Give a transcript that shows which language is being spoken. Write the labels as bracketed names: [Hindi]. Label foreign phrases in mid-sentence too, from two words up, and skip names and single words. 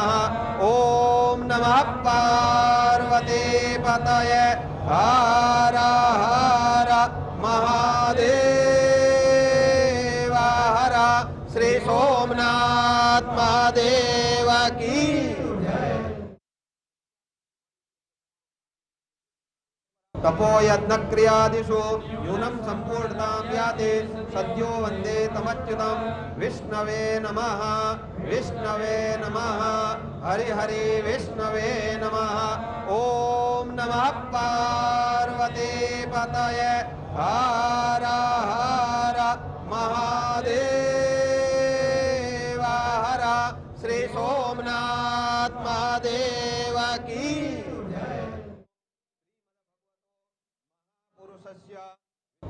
[Sanskrit] ओम नमः पार्वती पतये हर हर महादेव हर. [Hindi] श्री सोमनाथ महादेव की. [Sanskrit] तपो यज्ञ क्रियादिषु न्यूनम संपूर्णतां याते सद्यो वंदे तमच्युतम. विष्णवे नमः विष्णवे नमः हरि हरि विष्णवे नमः. ओम नमः पार्वती पतये हर हर महादेव हर. [Hindi] श्री सोमनाथ महादेव की.